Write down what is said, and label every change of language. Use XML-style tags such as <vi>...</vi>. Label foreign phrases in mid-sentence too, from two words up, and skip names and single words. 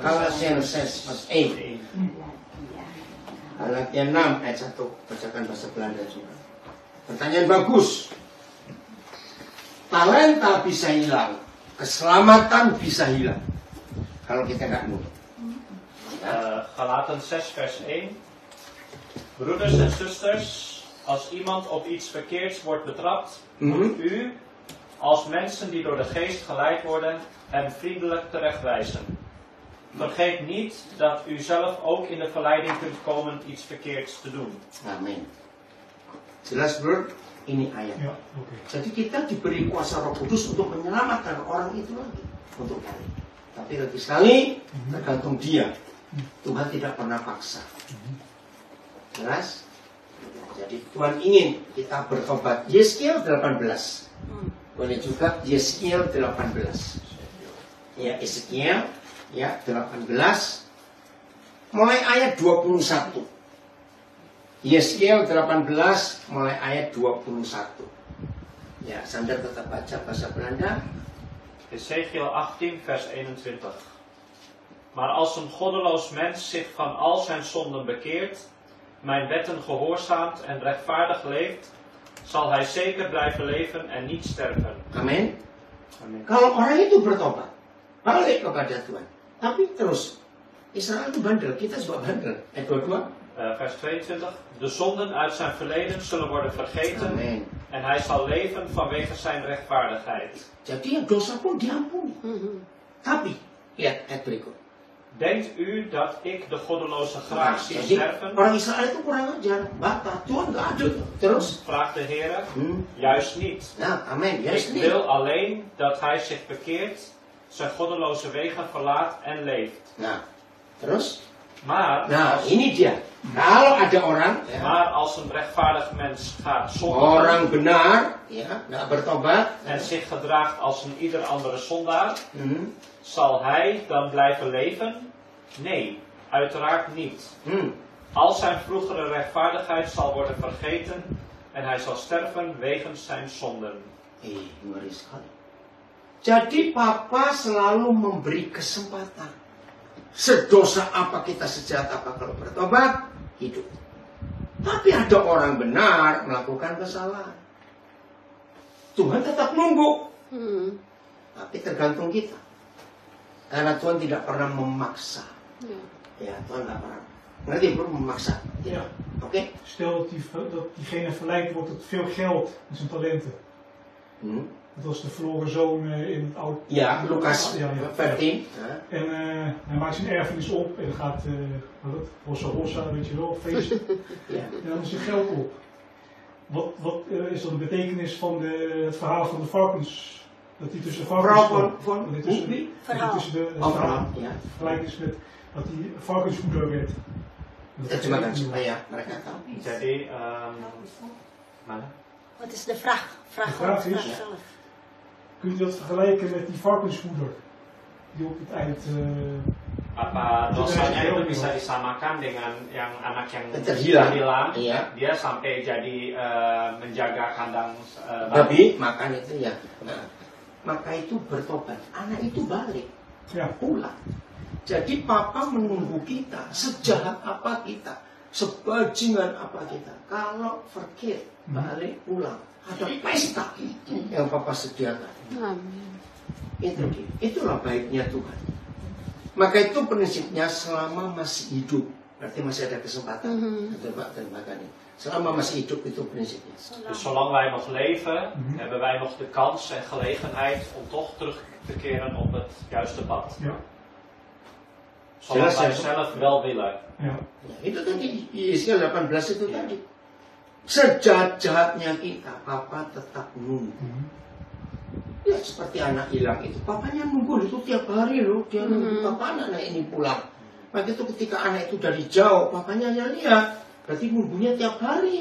<id>Galatians 6 ayat 8. Galatia 6 ayat 1. Bacakan bahasa Belanda juga. Pertanyaan bagus. Talenta bisa hilang, keselamatan bisa hilang kalau kita nggak nurut.</id> <nl>Galaten 6 vers 1. Broeders en zusters, als iemand op iets verkeerds wordt betrapt, moet u, als mensen die door de geest geleid worden, hem vriendelijk terechtwijzen. Vergeet niet dat u zelf ook in de verleiding kunt komen iets verkeerds te doen.</nl> <id>Amin. Jelas bro? Ini ayat.</id> <nl>Ja, oké.</nl> <id>Jadi kita diberi kuasa Roh Kudus untuk menyelamatkan orang itu lagi untuk balik. Tapi lagi sekali tergantung dia. Tuhan tidak pernah paksa. Jelas? Jadi Tuhan ingin kita bertobat. Yeskiel 18. Boleh juga Yeskiel 18. Ya, Yeskiel ya 18 mulai ayat 21. Yeskiel 18 mulai ayat 21. Ya, Sander tetap baca bahasa Belanda.</id> <nl>Ezekiel 18 vers 21. Maar als een goddeloos mens zich van al zijn zonden bekeert, mijn wetten gehoorzaamt en rechtvaardig leeft, zal hij zeker blijven leven en niet sterven.</nl> <id>Amin. Amin. Kalau orang itu bertobat, balik kepada Tuhan. Tapi terus, Israel itu bandel, kita juga bandel. Ayat 22.</id> <nl>Vers 22. De zonden uit zijn verleden zullen worden vergeten</nl> <id>Amin.</id> <nl>en hij zal leven vanwege zijn rechtvaardigheid.</nl> <id>Jadi yang dosa pun diampuni. Tapi, lihat ayat berikut.</id> <nl>Denkt u dat ik de goddeloze graag zie</nl> <id>Jadi</id> <nl>sterven?</nl> <id>orang Israel itu kurang ajar, bata Tuhan nggak adil. Terus,</id> <nl>Vraagt de Heer. Juist niet.</nl> <id>nah, amin.</id> <nl>Ik Yes, wil alleen dat hij zich bekeert, zijn goddeloze wegen verlaat en leeft.</nl> <id>Nah, terus,</id> <nl>Maar,</nl> <id>nah ini dia. Kalau ada orang, ya,</id> <nl>maar als een rechtvaardig mens gaat zondigen</nl> <id>orang benar, ya, nggak bertobat,</id> <nl>en zich gedraagt als een ieder andere zondaar, hmm, zal hij dan blijven leven? Nee, uiteraard niet. hmm, Al zijn vroegere rechtvaardigheid zal worden vergeten en hij zal sterven wegens zijn zonden.</nl> <id>ngeri sekali. Jadi Papa selalu memberi kesempatan. Sedosa apa kita, sejahat apa, kalau bertobat, hidup. Tapi ada orang benar melakukan kesalahan. Tuhan tetap nunggu. Tapi tergantung kita. Karena Tuhan tidak pernah memaksa. Ya, Tuhan tidak pernah. Ngerti bro, memaksa. Tidak. Oké?</id> <nl>Stel dat diegene verleid wordt tot veel geld en zijn talenten. Dat was de verloren zoon in het oude... Ja, Lucas Ja, 15. En hij maakt zijn erfenis op en dan gaat Rossa Rossa, weet je wel, feest. Ja. En dan is er geld op. Wat is dan de betekenis van het verhaal van de varkens? Dat die tussen varkens... Verhaal van dat die tussen, wie? dat die tussen de Verhaal, ja. gelijk is met dat die varkensvoeder werd.</nl> <id>Kita cuma kan supaya mereka tahu. Jadi, mana?</id> <nl>Wat is de vraag? De vraag is, zelf. kun je dat vergelijken met die varkensvoeder? Die op het eind...</nl> <id>Apa dosanya itu bisa disamakan dengan yang anak yang Terhilang. hilang? Iya. Dia sampai jadi menjaga kandang Babi makan itu ya. Nah, maka itu bertobat. Anak itu balik.</id> <nl>Ja.</nl> <id>Pulang. Jadi Papa menunggu kita, sejahat apa kita, sebajingan apa kita. Kalau fakir, balik pulang. Ada pesta yang Papa sediakan. Amin. Itulah baiknya Tuhan. Maka itu prinsipnya selama masih hidup. Berarti masih ada kesempatan. Selama masih hidup itu prinsipnya.</id> <nl>Dus zolang wij nog leven, hebben wij nog de kans en gelegenheid om toch terug te keren op het juiste pad. Ja. Zolang wij zelf wel willen. Ja.</nl> <id>Ya, itu tadi di Yeskiel 18 itu tadi. Sejahat-jahatnya kita, Papa tetap nunggu. Ya seperti anak hilang itu, papanya nunggu itu tiap hari loh, dia nunggu kapan anak ini pulang. Maka itu ketika anak itu dari jauh, papanya lihat, berarti nunggunya tiap hari.</id>